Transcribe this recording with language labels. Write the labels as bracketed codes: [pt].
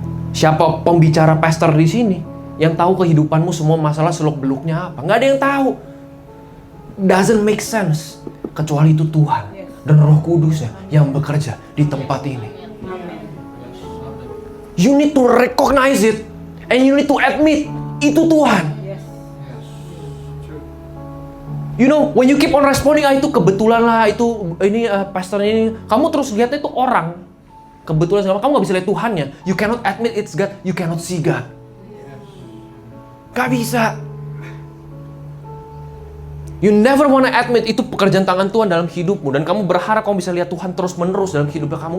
[id] Siapa pembicara pastor di sini yang tahu kehidupanmu semua masalah seluk-beluknya apa? Nggak ada yang tahu. [en] Doesn't make sense. [id] Kecuali itu Tuhan dan Roh Kudusnya yang bekerja di tempat ini. [en] You need to recognize it. And you need to admit, [id] itu Tuhan. [en] You know, when you keep on responding, [id] itu kebetulan lah, itu ini pastor ini, kamu terus lihatnya itu orang. Kebetulan sama kamu nggak bisa lihat Tuhannya. [en] You cannot admit it's God, you cannot see God. [id] Gak bisa. [en] You never wanna admit [id] itu pekerjaan tangan Tuhan dalam hidupmu, dan kamu berharap kamu bisa lihat Tuhan terus menerus dalam hidupnya kamu.